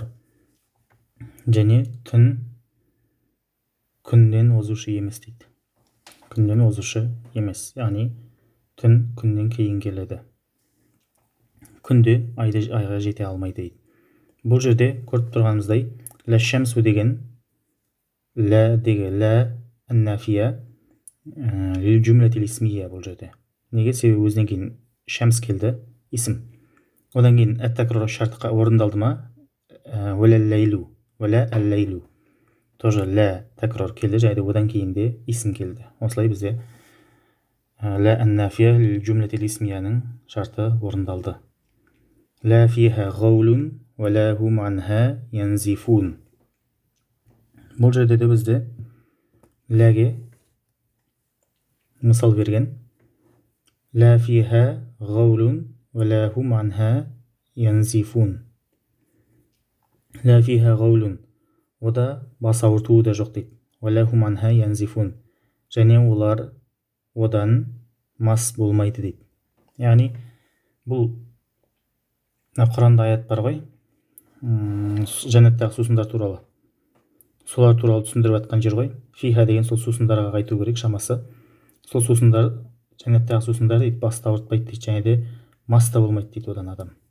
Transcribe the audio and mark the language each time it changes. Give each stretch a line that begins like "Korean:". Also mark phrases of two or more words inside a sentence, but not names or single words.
Kazakh: Және түн күннен озушы емес дейді. Күннен озушы емес. Яғни түн күннен кейін келеді. Күнде айға жете алмайды дейді. Бұл жерде көріп тұрғанымыздай ләш-шәмсу деген лә деген
Arabic: لا النافية للجملة الاسمية
Kazakh: бұл жерде. Неге? Себебі өзінен кейін шәмс келді, исм. Одан кейін әт-тәкрар шарты орындалды ма?
Arabic: ولا ليل ولا الليل.
Kazakh: Тоже лә тәкрар келді, және одан кейін де исм келді. Осылай бізде
Arabic: لا النافية للجملة الاسمية
Kazakh: шарты орындалды.
Arabic: لا فيها غول ولا هم عنها ينزفون.
Kazakh: Бұл жерде де бізде ләге мысал берген.
Arabic: لا فيها غول ولا هم عنها ينزفون. لا فيها غول.
Kazakh: Ода бас ауыртуы да жоқ дейді.
Arabic: ولا هم عنها ينزفون.
Kazakh: Және олар одан мас болмайды дейді. Яғни бұл Құранда аят бар ғой. Жәннаттағы сусындар туралы. Солар туралы түсіндіріп жатқан жер ғой. Фиха деген сол сусындарға қайту керек шамасы. Сол сусындар, жәннаттағы сусындар дейді, басты ауыртпайды дейді, және де мас та болмайды дейді одан адам.